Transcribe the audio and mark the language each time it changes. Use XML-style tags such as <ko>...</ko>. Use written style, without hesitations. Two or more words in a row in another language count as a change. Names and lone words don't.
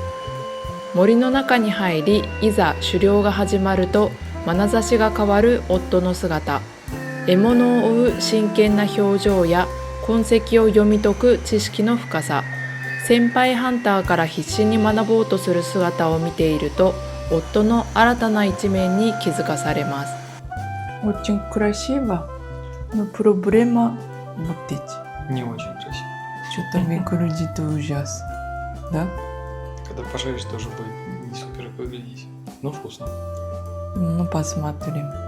<ja>森の中に入り、いざ狩猟が始まると眼差しが変わる夫の姿、獲物を追う真剣な表情や痕跡を読み解く知識の深さ、先輩ハンターから必死に学ぼうとする姿を見ていると、夫の新たな一面に気づかされます。</ja> <ru>Очень красиво, но проблема вот эти. Не очень красиво. Что-то выглядит ужас. Да? Когда пожаришь, тоже будет не супер выглядеть. Но вкусно. Ну, посмотрим.</ru>